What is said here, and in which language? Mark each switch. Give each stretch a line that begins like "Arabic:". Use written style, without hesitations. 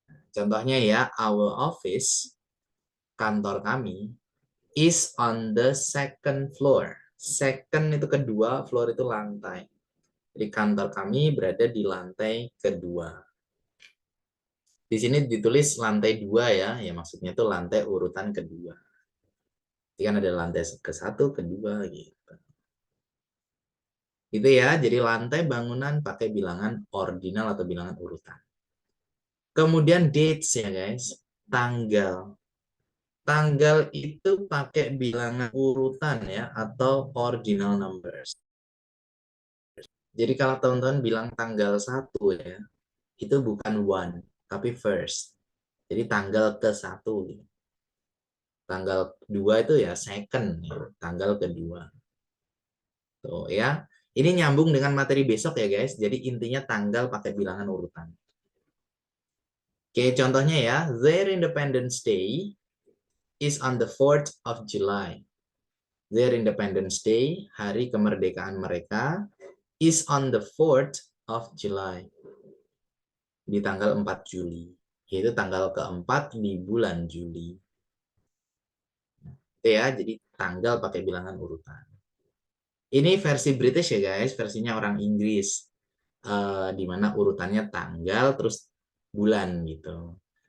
Indonesian: Contohnya ya,
English: our office,
Indonesian: kantor kami,
English: is on the second floor.
Indonesian: Second itu kedua, floor itu lantai. Jadi kantor kami berada di lantai kedua. Di sini ditulis lantai 2 ya, ya maksudnya itu lantai urutan kedua. Jadi kan ada lantai ke-1, kedua gitu. Gitu ya, jadi lantai bangunan pakai bilangan ordinal atau bilangan urutan. Kemudian dates ya guys, tanggal. Tanggal itu pakai bilangan urutan ya atau ordinal numbers. Jadi kalau teman-teman bilang tanggal 1 ya, itu bukan one, tapi first. Jadi tanggal ke-1. Tanggal 2 itu ya second, ya, tanggal kedua. Tuh ya. Ini nyambung dengan materi besok ya guys. Jadi intinya tanggal pakai bilangan urutan. Oke, contohnya ya,
English: their Independence Day is on the 4th of July. Their Independence Day,
Indonesian: hari kemerdekaan mereka,
English: is on the 4th of July.
Indonesian: Di tanggal 4 Juli. Yaitu tanggal keempat di bulan Juli. Oke ya, jadi tanggal pakai bilangan urutan. Ini versi British ya guys, versinya orang Inggris. Di mana urutannya tanggal terus bulan gitu.